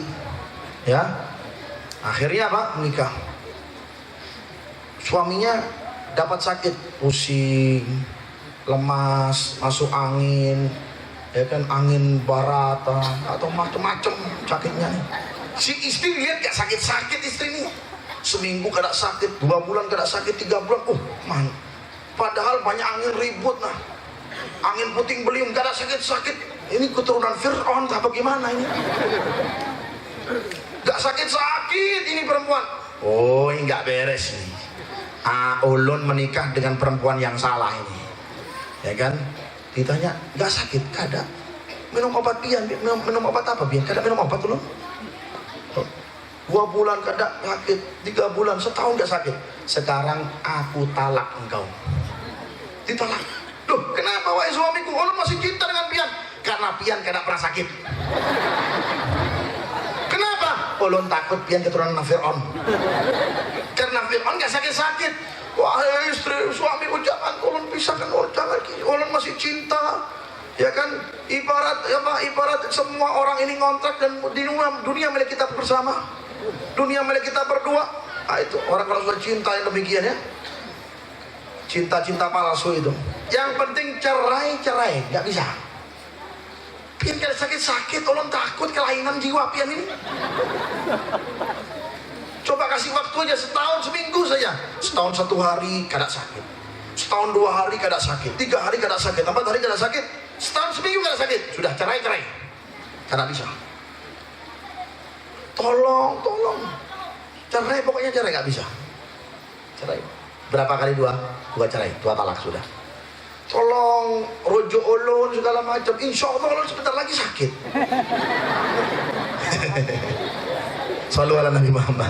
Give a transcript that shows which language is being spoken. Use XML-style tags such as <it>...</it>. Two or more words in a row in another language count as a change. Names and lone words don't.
<id>Ya. Akhirnya apa? Menikah. Suaminya dapat sakit, pusing, lemas, masuk angin, ya kan, angin barat atau macam-macam sakitnya nih. Si istri lihat gak sakit-sakit istri nih,</id> <bjn>seminggu kada sakit, 2 bulan kada sakit, 3 bulan, man. Padahal banyak angin ribut nah, angin puting beliung kada sakit-sakit.</bjn> <id>Ini keturunan Fir'aun apa gimana ini? Gak sakit-sakit ini perempuan. Oh, ini gak beres nih. Ulun menikah dengan perempuan yang salah ini, ya kan? Ditanya, gak sakit? Kada.</id> <bjn>minum obat pian, minum obat apa pian? Kada minum obat dulu. 2 bulan kada sakit, 3 bulan,</bjn> <id>setahun gak sakit. Sekarang aku talak engkau. Ditolak. Loh, kenapa wahai suamiku?</id> <bjn>Ulun masih cinta dengan pian. Karena pian kada pernah sakit.</bjn> <id>Kenapa?</id> <bjn>Ulun takut pian keturunan Fir'aun.</bjn> <id>Karena Fir'aun gak sakit-sakit. Wahai istri, suamiku jangan ulun pisahkan, ulun jangan. Ulun masih cinta. Ya kan, ibarat semua orang ini ngontrak dan di dunia milik kita bersama, dunia milik kita berdua. Nah, itu orang kalau sudah cinta yang demikian ya, cinta palsu itu. Yang penting cerai nggak bisa.</id> <bjn>Pian kada sakit-sakit, ulun takut kelainan jiwa pian ini.</bjn> <id>Coba kasih waktu aja setahun, seminggu saja.</id> <bjn>Setahun 1 hari kada sakit, setahun 2 hari kada sakit, 3 hari kada sakit, 4 hari kada sakit, setahun seminggu kada sakit, sudah cerai. Kada bisa.</bjn> <id>Tolong cerai, pokoknya cerai nggak bisa. Cerai berapa kali? 2 cerai, 2 talak sudah. Tolong rujuk ulun segala macam,</id> <ar>insya Allah</ar> <id>ulun sebentar lagi sakit.</id> <ar>Shallu ala Nabi Muhammad.</ar>